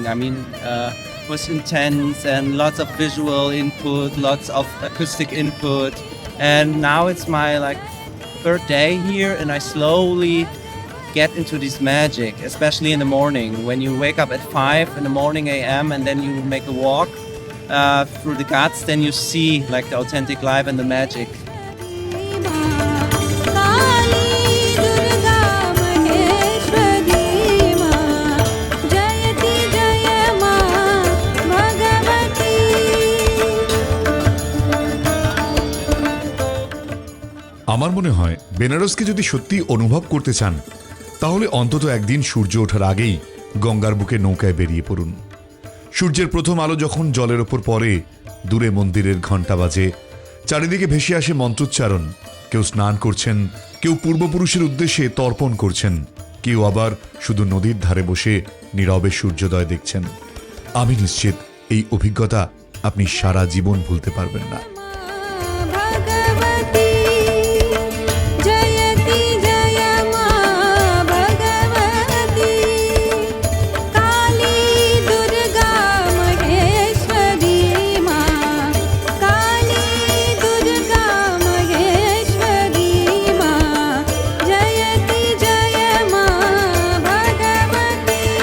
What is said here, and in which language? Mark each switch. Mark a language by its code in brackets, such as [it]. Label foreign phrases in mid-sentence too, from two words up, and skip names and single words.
[en] I mean, it was intense and lots of visual input, lots of acoustic input, and now it's my like third day here, and I slowly get into this magic, especially in the morning when you wake up at 5 in the morning a.m. and then you make a walk through the Ghats, then you see like the authentic life and the magic. [hi] काली दुर्गा महेश्वरी मां, जयति जय मां भगवती। [bn] আমার মনে হয় বেনারসকে যদি সত্যি অনুভব করতে চান, তাহলে অন্তত একদিন সূর্য ওঠার আগেই গঙ্গার বুকে নৌকায় বেরিয়ে পড়ুন। সূর্যের প্রথম আলো যখন জলের ওপর পড়ে, দূরে মন্দিরের ঘণ্টা বাজে, চারিদিকে ভেসে আসে মন্ত্রোচ্চারণ। কেউ স্নান করছেন, কেউ পূর্বপুরুষের উদ্দেশ্যে তর্পণ করছেন, কেউ আবার শুধু নদীর ধারে বসে নীরবে সূর্যোদয় দেখছেন। আমি নিশ্চিত এই অভিজ্ঞতা আপনি সারা জীবন ভুলতে পারবেন না। [hi] भगवती जयति जय मा भगवती काली दुर्गा महेश्वरी मा काली दुर्गा महेश्वरी मा जयति जय मा भगवती